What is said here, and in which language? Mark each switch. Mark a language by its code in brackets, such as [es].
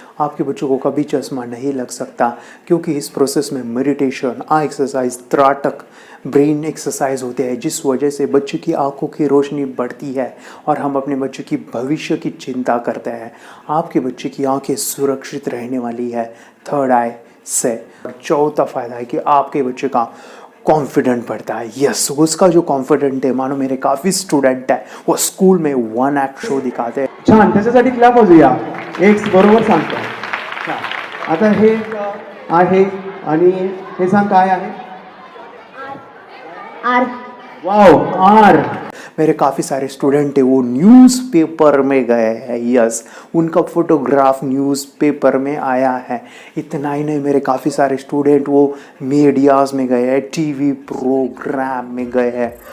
[hi] आपके बच्चों को कभी चश्मा नहीं लग सकता, क्योंकि इस प्रोसेस में मेडिटेशन, आई एक्सरसाइज, त्राटक, ब्रेन एक्सरसाइज होते हैं, जिस वजह से बच्चे की आंखों की रोशनी बढ़ती है और हम अपने बच्चे की भविष्य की चिंता करते हैं। आपके बच्चे की आंखें सुरक्षित रहने वाली है थर्ड आई से। चौथा फायदा है कि आपके बच्चे का कॉन्फिडेंट बढ़ता है। यस, उसका जो कॉन्फिडेंट है, मानो मेरे काफ़ी स्टुडंट है, वो स्कूल में 1 ॲक्ट शो दिखाते हैं। [mr] छान, त्याच्यासाठी क्लॅप वाजूया. एक बरोबर सांगतो. आता हे आहे आणि हे सांग काय आहे. R wow R. [hi] मेरे काफ़ी सारे स्टूडेंट है वो न्यूज़पेपर में गए हैं, यस, उनका फोटोग्राफ न्यूज़पेपर में आया है। इतना ही नहीं, मेरे काफ़ी सारे स्टूडेंट वो मीडियाज़ में गए हैं, टीवी प्रोग्राम में गए हैं।